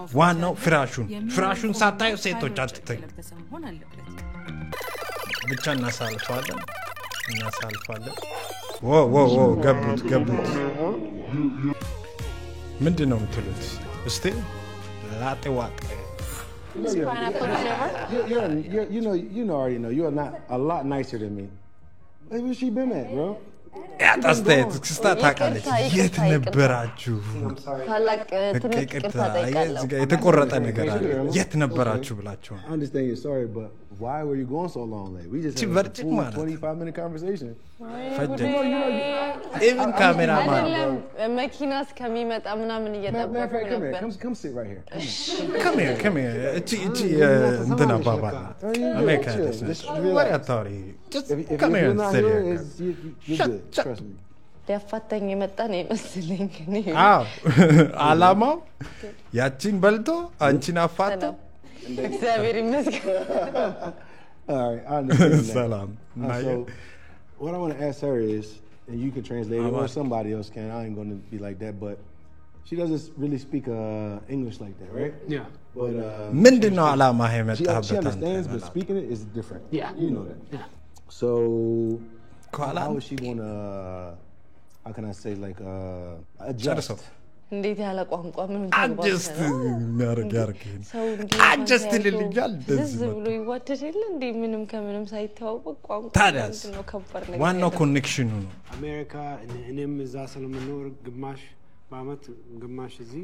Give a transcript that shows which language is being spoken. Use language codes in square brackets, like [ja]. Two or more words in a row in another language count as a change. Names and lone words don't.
[am] ዋናው ፍራሹን ሳታዩ ሴቶች አትተኝ ብቻ እናሳልፋለን ገቡት ምንድነው የምትሉት እስቲ ላጤዋጤ [en] you already know you're not a lot nicer than me. Where she been at, bro? [am] አስተያየት ታውቃለች የት ነበራችሁ ታላቅ ትንሽ የተቆረጠ ነገር አለ የት ነበራችሁ ብላችሁ [en] I understand you're sorry but why were you going so long late we just had a 25-minute conversation even cameraman [am] መኪና እስከሚመጣ ምናምን እየጠበቅኩ ነበር [en] come sit right here come here [am] እቺ እንትና ባባ አሜሪካ ወሬ አታውሪ [en] come here trust me [am] ሊያፋታኝ የመጣ ነው ይመስለኝ አዎ አላማው ያቺን በልቶ አንቺን አፋታ እግዚአብሔር ይመስገን [en] all right I understand [am] ሰላም [en] so what I want to ask her is and you can translate it or somebody else can I ain't going to be like that but she doesn't really speak English like that right yeah but [am] ምንድነው አላማ የመጣበት [en] she understands but speaking it is different yeah you know that yeah so how is she going to how can I say like adjust [am] እንዴት ያለ ቋንቋ ምን አጀስት የሚያርግ አጀስት ልልኛል እንደዚህ ብሎ ይዋደዳል እንዴ ምንም ከምንም ሳይተዋወቅ ቋንቋ ታዲያስ ዋናው ኮኔክሽኑ ነው አሜሪካ እኔም እዛ ስለምኖር ግማሽ በአመት ግማሽ እዚህ